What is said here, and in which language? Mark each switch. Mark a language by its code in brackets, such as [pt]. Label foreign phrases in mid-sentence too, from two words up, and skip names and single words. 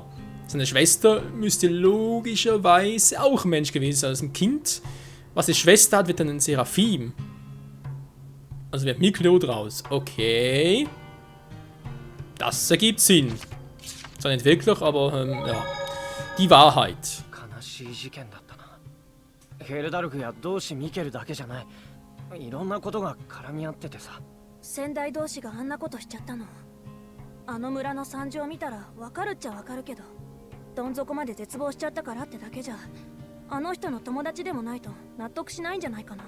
[de] Seine Schwester müsste logischerweise auch ein Mensch gewesen sein. Also ein Kind, was eine Schwester hat, wird dann ein Seraphim. Also wird Miklo draus. Okay. Das ergibt Sinn. Zwar nicht wirklich, aber ja. Die Wahrheit. [ja] 悲しい事件だったな。ヘルダルフや同志ミケルだけじゃない。いろんなことが絡み合っててさ。先代同士があんなことしちゃったの。あの村の惨状を見たらわかるっちゃわかるけど、どん底まで絶望しちゃったからってだけじゃ、あの人の友達でもないと納得しないんじゃないかな。